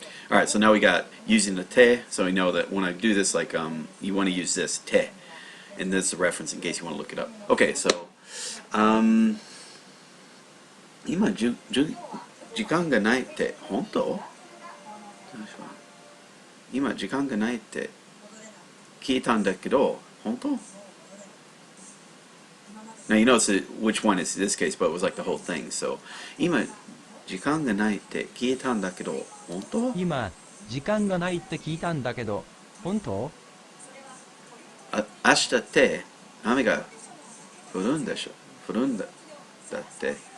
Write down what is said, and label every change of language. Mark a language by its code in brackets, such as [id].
[en] All right. So now we got using the te. So we know that when I do this, like you want to use this te, and this is a reference in case you want to look it up. Okay. [ja] So 今時間がないって本当？今時間がないって聞いたんだけど本当？ [en] Now you notice which one is this case, but it was like the whole thing. [ja] So 今時間がないって聞いたんだけど本当？今、時間がないって聞いたんだけど、本当？明日って雨が降るんでしょ？降るんだって。